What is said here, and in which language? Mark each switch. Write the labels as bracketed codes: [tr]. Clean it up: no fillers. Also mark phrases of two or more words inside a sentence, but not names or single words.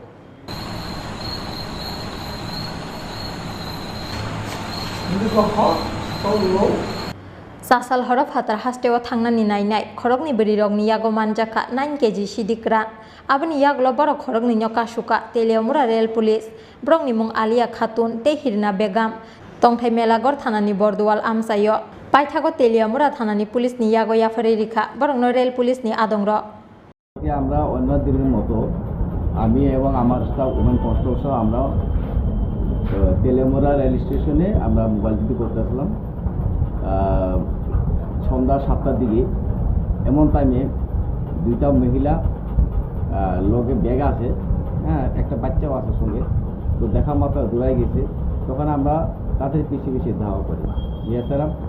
[trp] Sasal horof hatar hasteo thangnani nainai khorokni bwrwirokni yago manjaka 9 kg sidikran aboni yaglo borok khorokni nyokasuka Teliamura Rail Police borokni mung Alia Khatun te Hirna Begum tongthai Melagor thanani Borduwal amsayo paithago Teliamura thanani police ni yago yafari rikha borokno Rail Police ni adongrok [bn] আমরা অন্য দিনের মতো আমি এবং আমার স্টাফ [en] women constable [bn] আমরা তেলিয়ামুড়া রেল স্টেশনে আমরা [en] mobile duty [bn] করতেছিলাম সন্ধ্যা 7টার দিকে এমন টাইমে দুইটা মহিলা লগে ব্যাগ আছে হ্যাঁ একটা বাচ্চাও আছে সঙ্গে তো দেখা মাত্র দৌড়াই গেছে তখন আমরা তাদের পিছিয়ে ধাওয়া করি এছাড়া